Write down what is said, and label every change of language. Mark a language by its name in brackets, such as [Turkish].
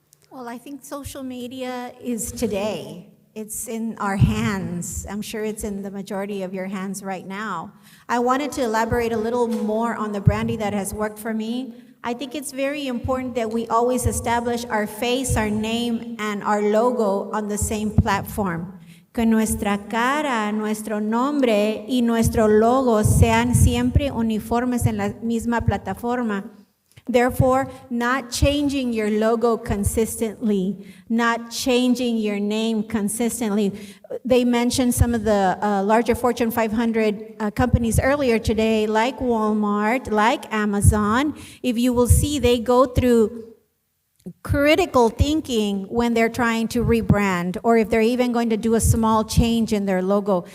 [English] Well, I think social media is today. It's in our hands. I'm sure it's in the majority of your hands right now. I wanted to elaborate a little more on the branding that has worked for me. I think it's very important that we always establish our face, our name, and our logo on the same platform. [Spanish] Que nuestra cara, nuestro nombre y nuestro logo sean siempre uniformes en la misma plataforma. [English] Therefore, not changing your logo consistently, not changing your name consistently. They mentioned some of the larger Fortune 500 companies earlier today, like Walmart, like Amazon. If you will see, they go through critical thinking when they're trying to rebrand, or if they're even going to do a small change in their logo.